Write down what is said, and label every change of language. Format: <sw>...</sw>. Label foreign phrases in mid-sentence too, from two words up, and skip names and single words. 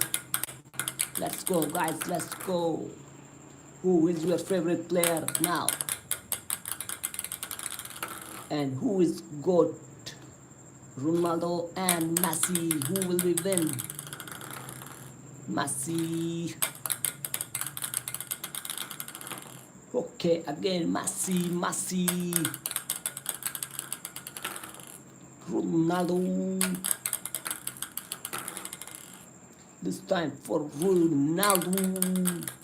<en>Let's go, guys. Let's go. Who is your favorite player now? And who is GOAT? Ronaldo and Messi. Who will we win? Messi. Okay, again Messi. Ronaldo. This time for Ronaldo.</en>